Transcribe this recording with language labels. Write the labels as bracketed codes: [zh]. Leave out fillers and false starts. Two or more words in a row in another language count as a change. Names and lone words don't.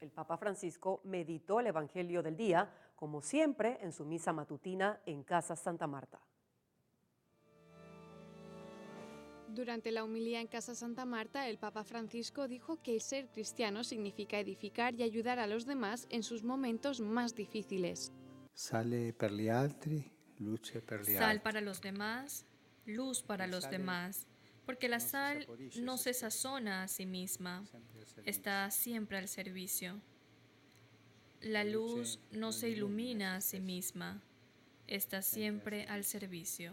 [es] El Papa Francisco meditó el Evangelio del día, como siempre, en su misa matutina en Casa Santa Marta. Durante la homilía en Casa Santa Marta, el Papa Francisco dijo que el ser cristiano significa edificar y ayudar a los demás en sus momentos más difíciles. [it] Sale per gli altri, luce per gli altri. [es] Sal para los demás, luz para los demás, porque la sal no se sazona a sí misma, está siempre al servicio. La luz no se ilumina a sí misma, está siempre al servicio.